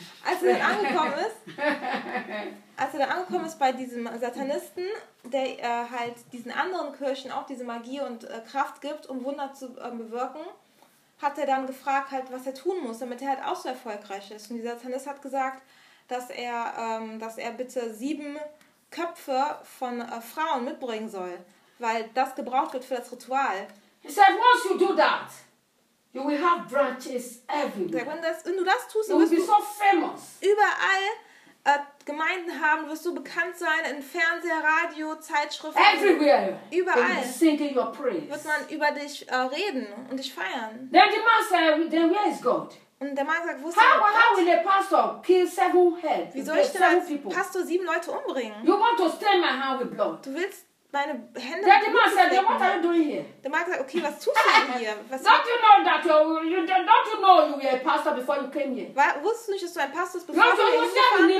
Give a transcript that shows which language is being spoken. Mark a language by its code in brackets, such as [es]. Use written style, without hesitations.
[de] Als er dann angekommen ist bei diesem Satanisten, der halt diesen anderen Kirchen auch diese Magie und Kraft gibt, um Wunder zu bewirken, hat er dann gefragt, halt, was er tun muss, damit er halt auch so erfolgreich ist. Und dieser Satanist hat gesagt, dass er bitte 7 Köpfe von Frauen mitbringen soll, weil das gebraucht wird für das Ritual. [en] He said, once you do that, you will have branches everywhere. [de] Wenn du das tust, dann wirst du überall Gemeinden haben, wirst du bekannt sein in Fernseher, Radio, Zeitschriften. [en] Everywhere. [de] Überall. [en] Singing your praise. [de] Wird man über dich reden und dich feiern. [en] Then the man said, then where is God? [de] Und der Mann sagt, wo ist [en] Gott? How will a pastor kill 7 heads? [de] Wie soll ich denn als Pastor 7 Leute umbringen? [en] You want to stain my hand with blood? [de] Du willst meine Hände. Der Mann sagt, [en] what are you doing here? [de] Der Mann sagt, okay, was tust du denn hier? Was [en] don't you know that you were a pastor before you came here? [de] Wusstest du nicht, dass du ein Pastor bist, bevor du hier